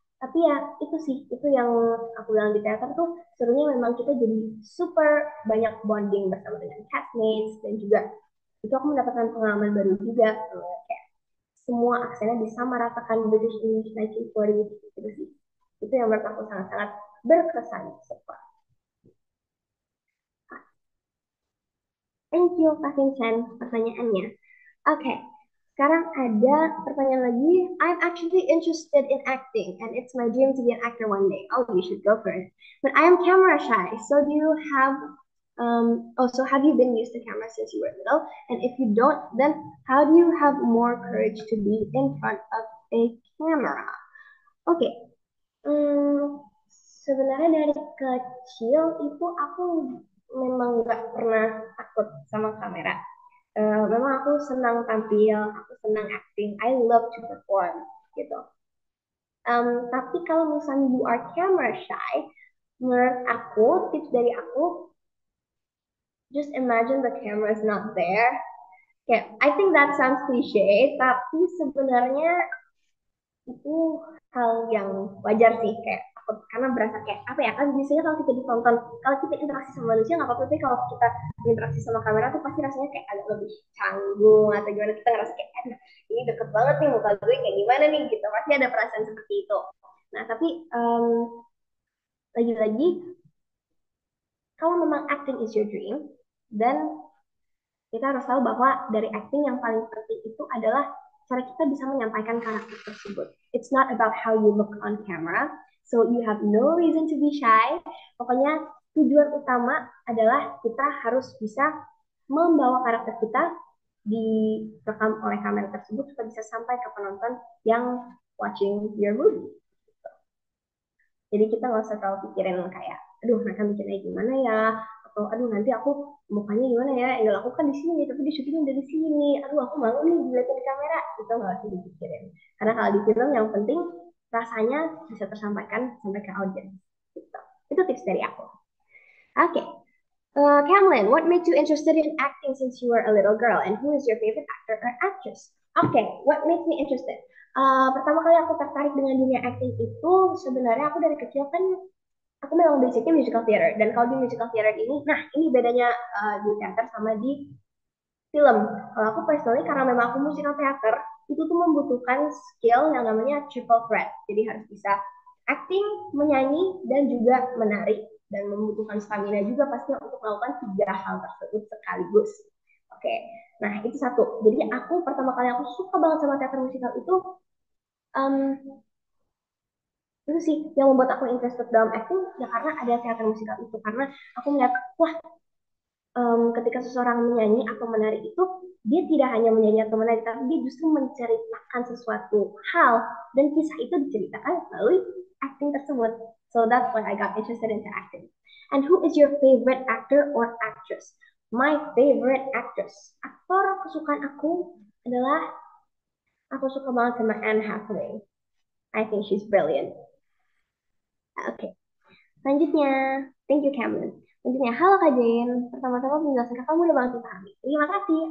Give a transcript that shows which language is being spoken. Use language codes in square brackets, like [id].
[id] Tapi ya itu sih, itu yang aku bilang di teater tuh serunya memang kita jadi super banyak bonding bersama dengan castmates, dan juga itu aku mendapatkan pengalaman baru juga kayak semua aksennya disamaratakan British English 1940 gitu sih. Itu yang menurut aku sangat-sangat berkesan so far. [en] Thank you, [id] Kak Vincent, pertanyaannya. Oke, sekarang ada pertanyaan lagi. [en] I'm actually interested in acting, and it's my dream to be an actor one day. Oh, you should go for it. But I am camera shy. So do you have, so have you been used to camera since you were little? And if you don't, then how do you have more courage to be in front of a camera? [id] Oke, hmm, sebenarnya dari kecil itu aku memang nggak pernah takut sama kamera. Memang aku senang tampil, aku senang acting, [en] I love to perform [id] gitu. Tapi kalau misalnya [en] you are camera shy, [id] menurut aku tips dari aku [en] just imagine the camera is not there. [id] Kayak [en] I think that sounds cliche, [id] tapi sebenarnya itu hal yang wajar sih kayak takut karena berasa kayak apa ya kan biasanya kalau kita ditonton kalau kita interaksi sama manusia nggak apa-apa tapi kalau kita interaksi sama kamera tuh pasti rasanya kayak agak lebih canggung atau gimana kita ngerasa kayak ini deket banget nih muka gue kayak gimana nih gitu pasti ada perasaan seperti itu. Nah tapi lagi-lagi kalau memang [en] acting is your dream [id] dan kita harus tahu bahwa dari acting yang paling penting itu adalah cara kita bisa menyampaikan karakter tersebut. [en] It's not about how you look on camera, so you have no reason to be shy. [id] Pokoknya tujuan utama adalah kita harus bisa membawa karakter kita direkam oleh kamera tersebut supaya bisa sampai ke penonton yang [en] watching your movie. [id] Jadi kita nggak usah terlalu pikirin kayak, aduh mereka mikirnya gimana ya, atau aduh nanti aku mukanya gimana ya, yang aku kan di sini tapi di syutingnya dari sini, aduh aku malu nih dilihatin di kamera, itu nggak usah dipikirin. Karena kalau di film yang penting rasanya bisa tersampaikan sampai ke audiens. Gitu. Itu tips dari aku. Oke, okay. [en] Camlin, what made you interested in acting since you were a little girl, and who is your favorite actor or actress? Oke, okay. What makes me interested? [id] Pertama kali aku tertarik dengan dunia acting itu sebenarnya aku dari kecil kan aku memang basicnya musical theater dan kalau di musical theater ini, nah ini bedanya di teater sama di film. Kalau aku personally karena memang aku musical theater itu tuh membutuhkan skill yang namanya triple threat. Jadi harus bisa acting, menyanyi, dan juga menari dan membutuhkan stamina juga pastinya untuk melakukan tiga hal tersebut sekaligus. Oke, nah itu satu. Jadi aku pertama kali aku suka banget sama teater musikal um, itu sih yang membuat aku interested dalam acting ya karena ada teater musikal itu karena aku melihat wah ketika seseorang menyanyi atau menari itu dia tidak hanya menyanyi atau menari tapi dia justru menceritakan sesuatu hal dan kisah itu diceritakan melalui acting tersebut. [en] So that's why I got interested into acting. And who is your favorite actor or actress? My favorite actress. [id] Aktor kesukaan aku adalah aku suka banget sama Anne Hathaway. [en] I think she's brilliant. Oke. Okay. [id] Selanjutnya, [en] thank you Cameron. [id] Selanjutnya, halo Kak Jen. Pertama-tama penjelasan Kakak mudah banget dipahami. Terima kasih.